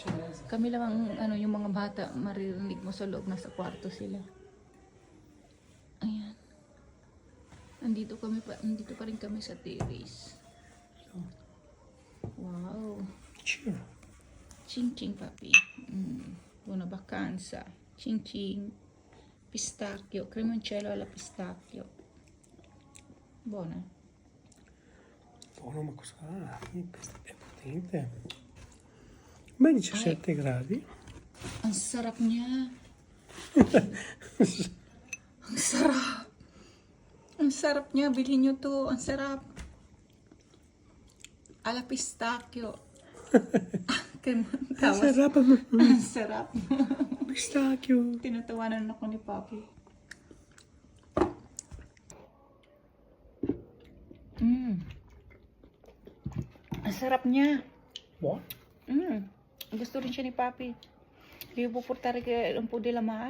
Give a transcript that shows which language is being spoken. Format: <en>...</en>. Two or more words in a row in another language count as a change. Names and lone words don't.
<tl>Kami lang ang yung mga bata, maririnig mo sa loob, nasa kwarto sila. Ayan. Andito pa rin kami sa terrace. Wow. Cheer.</tl> <it>Ching ching papi. Buona vacanza. Ching ching. Pistacchio, cremoncello alla pistacchio. Buona. Buono, ma cosa? È potente. Beh, 17 gradi.</it> <tl>Ang sarap niya. Ang sarap. Ang sarap niya. Bilhin niyo to. Ang sarap.</tl> <it>Alla pistacchio.</it> <tl>Tawas. Sarap. Ang sarap.</tl> <it>Pistacchio.</it> <tl>Tinatawanan ako ni Papi. Ang sarap niya.</tl> <it>Buono.</it> <tl>Gusto rin siya ni Papi.</tl> <it>Devo portare un po' della Mar?</it>